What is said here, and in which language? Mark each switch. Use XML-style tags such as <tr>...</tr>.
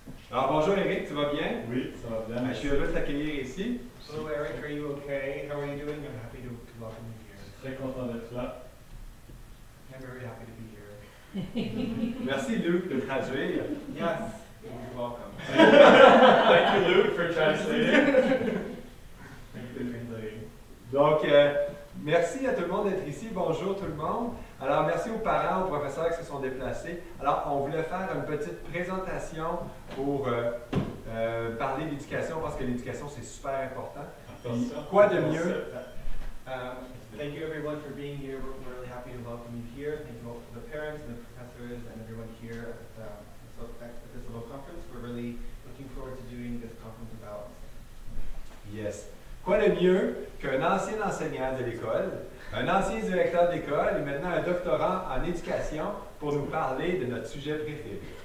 <fr>Alors bonjour Eric, tu vas bien? Oui, ça va bien. Je suis heureux de t'accueillir ici.</fr> <en>Hello Eric, are you okay? How are you doing? I'm happy to welcome you here.</en> <fr>Très content d'être là.</fr> <en>I'm very happy to be here.</en> <fr>Merci Luc de traduire.</fr> <en>Yes, you're welcome. Thank you, Luke, for translating. Thank you for translating.</en> <fr>Donc, merci à tout le monde d'être ici. Bonjour tout le monde. Alors, merci aux parents, aux professeurs qui se sont déplacés. Alors, on voulait faire une petite présentation pour parler d'éducation, parce que l'éducation, c'est super important. Puis, quoi de mieux?</fr> <en>Thank you everyone for being here. We're really happy to welcome you here. Thank you all to the parents and the professors and everyone here at this little conference. We're really looking forward to doing this conference about. Yes.</en> <fr>Quoi de mieux qu'un ancien enseignant de l'école, un ancien directeur d'école et maintenant un doctorant en éducation pour nous parler de notre sujet préféré?</fr>